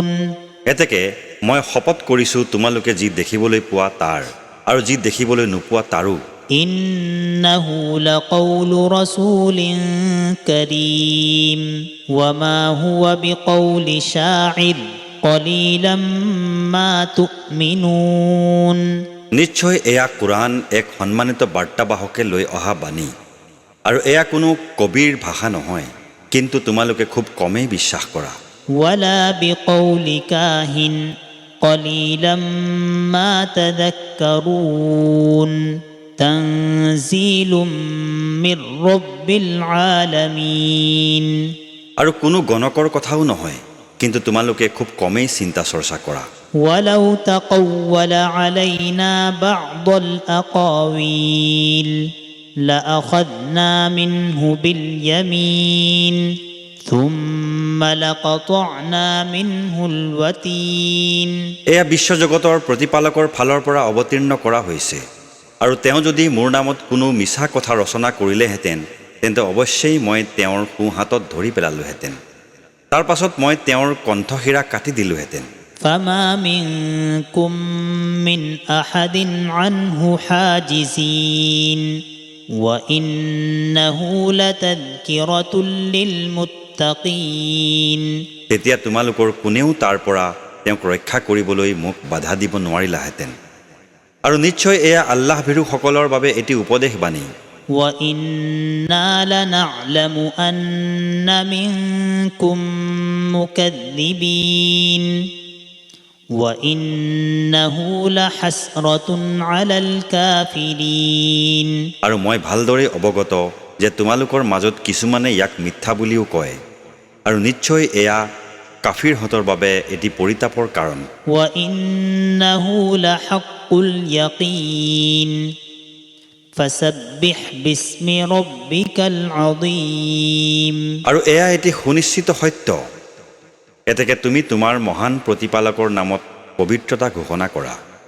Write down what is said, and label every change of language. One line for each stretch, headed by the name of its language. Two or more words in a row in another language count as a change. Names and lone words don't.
Assamese: এতেকে মই শপত কৰিছোঁ, তোমালোকে যি দেখিবলৈ পোৱা তাৰ আৰু যি দেখিবলৈ নোপোৱা তাৰো।
Arabic: إنه لقول رسول كريم وما هو بقول شاعر قليلا ما تؤمنون
Assamese: নিশ্চয় এয়া কোৰাণ এক সন্মানিত বাৰ্তাবাহকে লৈ অহা বাণী, আৰু এয়া কোনো কবিৰ ভাষা নহয়, কিন্তু তোমালোকে খুব কমেই বিশ্বাস কৰা।
Arabic: ولا بقول كاهن قليلا ما تذكرون تنزيل من رب العالمين
Assamese: আৰু কোনো গণকৰ কথাও নহয়, কিন্তু তোমালোকে খুব কমেই চিন্তা চৰ্চা কৰা।
Arabic: ولو تقول علينا بعض الأقاويل لأخذنا منه باليمين ثم لقطعنا منه الوتين
Assamese: এয়া বিশ্বজগতৰ প্ৰতিপালকৰ ফালৰ পৰা অৱতীৰ্ণ কৰা হৈছে, আৰু তেওঁ যদি মোৰ নামত কোনো মিছা কথা ৰচনা কৰিলেহেঁতেন, তেন্তে অৱশ্যেই মই তেওঁৰ সোঁহাতত ধৰি পেলালোহেঁতেন, তাৰ পাছত মই তেওঁৰ কণ্ঠশিৰা কাটি দিলোহেঁতেন।
Arabic: فما منكم من أحد عنه حاجزين وإنه لتذكرة للمتقين
Assamese: তেতিয়া তোমালোকৰ কোনেও তাৰ পৰা তেওঁক ৰক্ষা কৰিবলৈ মোক বাধা দিব নোৱাৰিলাহেঁতেন, আৰু নিশ্চয় এয়া আল্লাহ ভীৰুসকলৰ বাবে এটি উপদেশবাণী।
Arabic: وإنا لنعلم أن منكم مكذبين وإنه لحسرة على الكافرين
Assamese: আৰু মই ভালদৰে অৱগত যে তোমালোকৰ মাজত কিছুমানে ইয়াক মিথ্যা বুলিও কয়, আৰু নিশ্চয় এয়া কাফিৰহঁতৰ বাবে এটি পৰিতাপৰ কাৰণ।
Arabic: وإنه لحق اليقين فسبح باسم ربك العظيم
Assamese: আৰু এয়া এটি সুনিশ্চিত সত্য, এতেকে তুমি তোমাৰ মহান প্ৰতিপালকৰ নামত পবিত্ৰতা ঘোষণা কৰা।